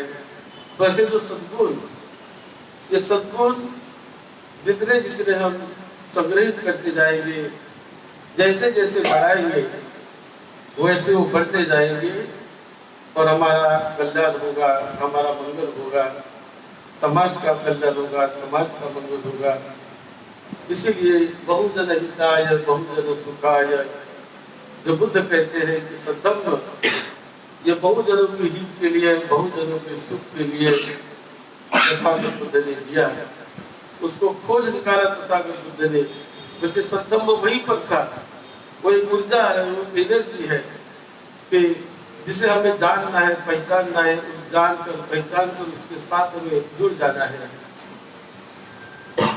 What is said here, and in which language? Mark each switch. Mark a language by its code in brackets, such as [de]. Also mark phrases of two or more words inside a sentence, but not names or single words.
[hi] तो ऐसे जो सद्गुण, ये सद्गुण जितने हम संग्रहित करते जाएंगे, जैसे जैसे बढ़ाएंगे, वैसे वो बढ़ते जाएंगे, और हमारा कल्याण होगा, हमारा मंगल होगा, समाज का कल्याण होगा, समाज का मंगल होगा। इसीलिए बहुजन हिताय बहुजन सुखाय, जो बुद्ध कहते हैं कि सद्धम्म, ये बहुजनों के हित के लिए, बहुजनों के सुख के लिए तथागत बुद्ध ने दिया है, उसको खोज निकाला तथागत बुद्ध ने। वैसे सद्धम्म वहीं पर था, वो एक ऊर्जा है, वो एनर्जी है कि जिसे हमें जानना है, पहचानना है, उस जान कर पहचान कर उसके साथ हमें जुड़ जाना है।